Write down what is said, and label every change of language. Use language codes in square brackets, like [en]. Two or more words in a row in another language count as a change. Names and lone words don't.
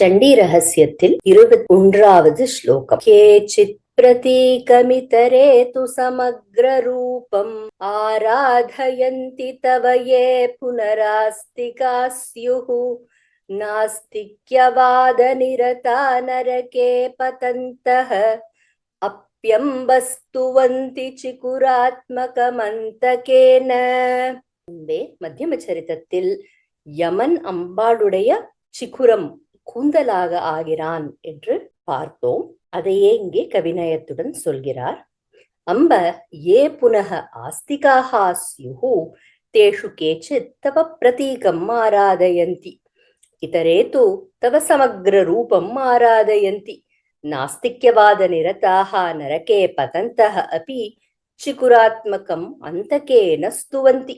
[sa] चण्डीरहस्यத்தில் 21வது श्लोकम् केचित् प्रतीकमितरे तु समग्ररूपम् आराधयन्ति तव ये पुनरास्तिका स्युः नास्तिक्यवादनिरता नरके पतन्तः अप्यम्बस्तुवन्ति चिकुरात्मकमन्तकेन. [ta] மத்தியம சரித்திரத்தில் யமன் அம்பாளுடைய சிக்குரம் கூந்தலாக ஆகிறான் என்று பார்த்தோம். அதையே இங்கே கவிநயத்துடன் சொல்கிறார். [sa] अम्ब ये पुनः आस्तिकाः स्युः तेषु केचित् तव प्रतीकम् आराधयन्ति इतरे तु तव समग्र रूपम् आराधयन्ति नास्तिक्यवाद निरताः नरके पतन्तः अपि चिकुरात्मकम् अन्तकेन स्तुवन्ति.